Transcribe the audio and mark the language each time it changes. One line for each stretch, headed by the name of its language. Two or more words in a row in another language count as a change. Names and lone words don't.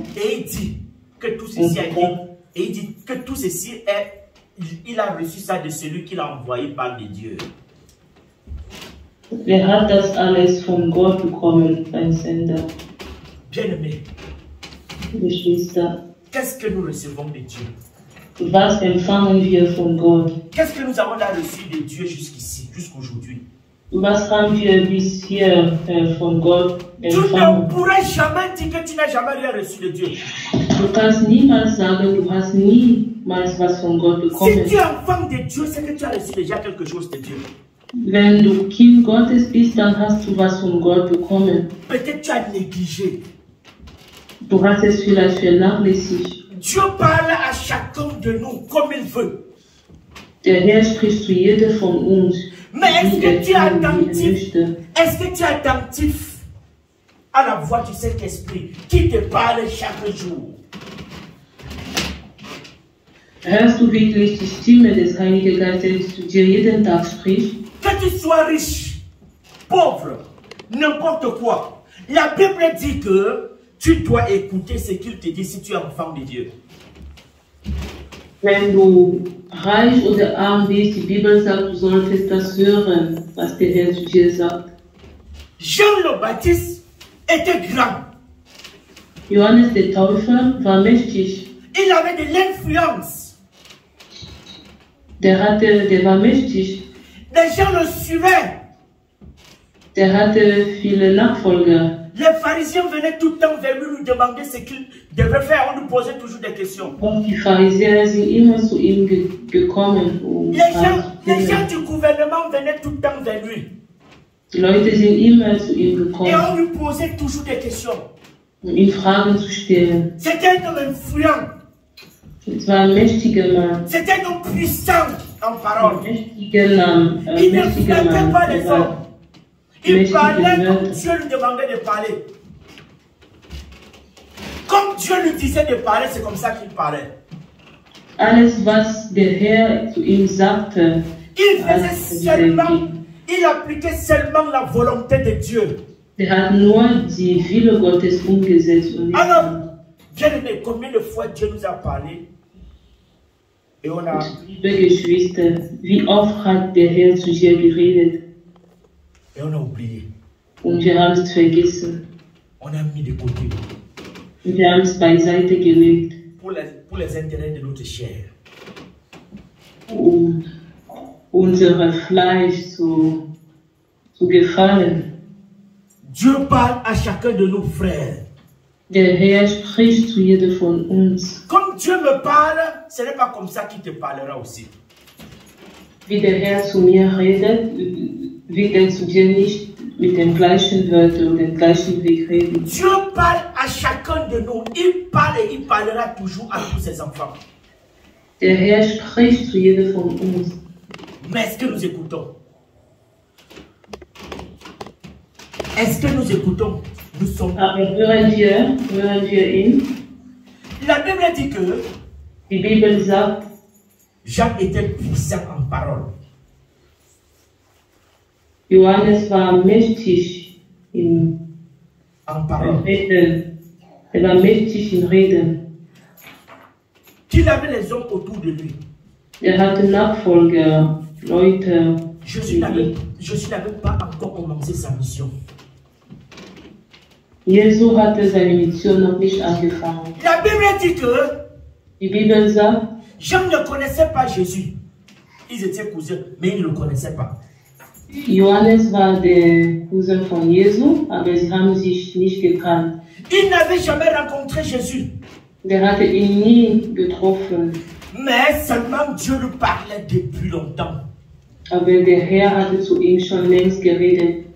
French: Et il dit que tout ceci a été, et il dit que tout ceci est, il a reçu ça de celui qui l'a envoyé par les dieux.
German: Wer hat das alles von Gott bekommen, ein Sender?
French: Bien-aimé,
German: Geschwister,
French: qu'est-ce que nous recevons de Dieu?
German: was empfangen wir von Gott?
French: Qu'est-ce que nous avons là reçu de Dieu jusqu'ici, jusqu'aujourd'hui?
German: Was haben wir bisher von Gott
French: Tu ne
German: empfangen?
French: pourrais jamais dire que tu n'as jamais rien reçu de Dieu.
German: Du kannst niemals sagen, du hast niemals was von Gott
French: Si
German: bekommen.
French: tu es enfant de Dieu, c'est que tu as reçu déjà quelque chose de Dieu.
German: Wenn du Kind Gottes bist, dann hast du was von Gott bekommen.
French: Peut-être tu as négligé.
German: Du hast es vielleicht vernachlässigt.
French: Dieu parle à chacun de nous comme il veut.
German: Der Herr spricht zu jedem von uns,
French: Mais est-ce
German: wie
French: que
German: er
French: tu
German: es kann, wie er
French: attentif?
German: möchte.
French: Est-ce que tu es attentif à la voix du Saint-Esprit qui te parle chaque jour?
German: Hörst du wirklich die Stimme des Heiligen Geistes, die zu dir jeden Tag spricht?
French: Que tu sois riche, pauvre, n'importe quoi. La Bible dit que tu dois écouter ce qu'il te dit si tu es enfant de Dieu.
German: Wenn du reich oder arm bist, die Bibel sagt, du solltest das hören, was der Herr zu dir sagt.
French: Jean le Baptiste était grand.
German: Johannes der Täufer war mächtig.
French: Il avait de l'influence.
German: Der war mächtig.
French: Les gens le suivaient.
German: Der hatte viele Nachfolger.
French: Les pharisiens venaient tout le temps vers lui, lui demander ce qu'il devait faire. On lui posait toujours des questions.
German: Und die Pharisäer sind immer zu ihm gekommen.
French: Les gens du gouvernement venaient tout le temps vers lui.
German: Die Leute sind immer zu ihm
French: Et
German: gekommen,
French: on lui posait toujours des questions.
German: um ihn Fragen zu stellen.
French: C'était un homme influent.
German: Es war ein mächtiger Mann.
French: C'était un homme puissant en parole.
German: Ein
French: Il ne
German: mächtiger
French: flattait pas
German: Mann.
French: les hommes. Il parlait comme Dieu lui demandait de parler. Comme Dieu lui disait de parler, c'est comme ça qu'il parlait.
German: Alles, was der Herr zu ihm sagte,
French: Il faisait seulement, il appliquait seulement la volonté de Dieu.
German: der hat nur die Wille Gottes umgesetzt. Und
French: Alors, bien-aimé, combien de fois Dieu nous a parlé et on a,
German: liebe Geschwister, wie oft hat der Herr zu dir geredet
French: et on a oublié.
German: und wir haben es vergessen.
French: On a mis de côté
German: Und wir haben es beiseite gelegt,
French: pour les intérêts de notre chair.
German: um unser Fleisch zu gefallen.
French: Dieu parle à chacun de nos frères.
German: Der Herr spricht zu jedem von uns.
French: Comme Dieu me parle, ce n'est pas comme ça qu'il te parlera aussi.
German: Wie der Herr zu mir redet, wird er zu dir nicht mit den gleichen Wörtern und dem gleichen Weg reden.
French: Dieu parle à chacun de nous. Il parle et il parlera toujours à tous ses enfants.
German: Der Herr spricht zu jedem von uns.
French: Mais est-ce que nous écoutons? Est-ce que nous écoutons? Nous sommes.
German: Aber hören wir ihn?
French: La Bible dit que
German: Die Bibel sagt,
French: Jean était puissant en parole.
German: Johannes war mächtig im
French: En parole.
German: Reden. Er war mächtig im Reden.
French: Qu'il avait les hommes autour de lui.
German: Er hatte Nachfolger, Leute.
French: Jésus n'avait pas encore commencé sa mission.
German: Jesu hatte seine Mission noch nicht angefangen.
French: La Bible dit que
German: Die Bibel sagt,
French: Jean ne connaissait pas Jésus. Ils étaient cousins, mais ils ne le connaissaient pas.
German: Johannes war der Cousin von Jesu, aber sie haben sich nicht gekannt.
French: Il n'avait jamais rencontré Jésus.
German: Der hatte ihn nie getroffen,
French: Mais seulement Dieu lui parlait depuis longtemps.
German: aber der Herr hatte zu ihm schon längst geredet,